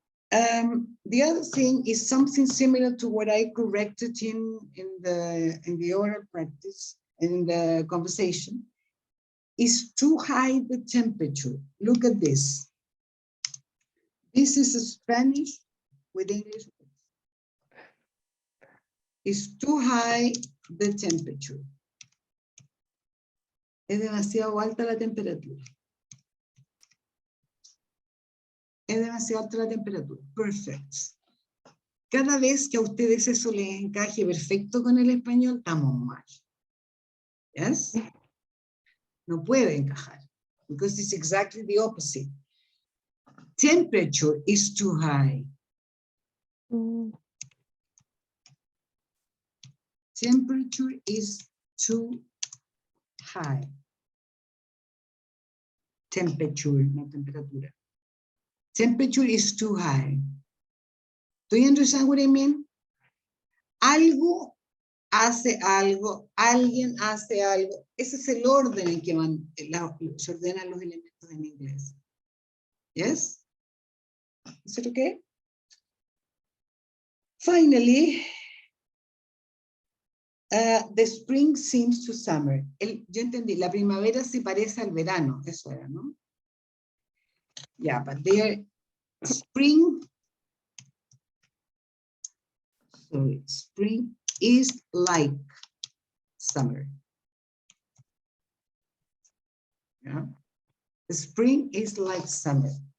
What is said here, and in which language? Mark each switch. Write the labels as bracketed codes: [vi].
[en] The other thing is something similar to what I corrected in the oral practice, in the conversation, is to hide the temperature. Look at this. This is a Spanish with English. It's too high the temperature. [es] Es demasiado alta la temperatura. Es demasiado alta la temperatura. Perfect. Cada vez que a ustedes eso les encaje perfecto con el español, estamos mal. [en] Yes? [es] No puede encajar. [en] Because it's exactly the opposite. Temperature is too high. Mm, Temperature is too high. Temperature, [es] no temperatura. [en] Temperature is too high. Do you understand what I mean? [es] Algo hace algo, alguien hace algo. Ese es el orden en que se ordenan los elementos en inglés. [en] Yes? Is it okay? Finally, the spring seems to summer. [es] Yo entendí, la primavera se parece al verano, eso era, ¿no? [en] Yeah, but there, spring, sorry, spring is like summer. Yeah, the spring is like summer.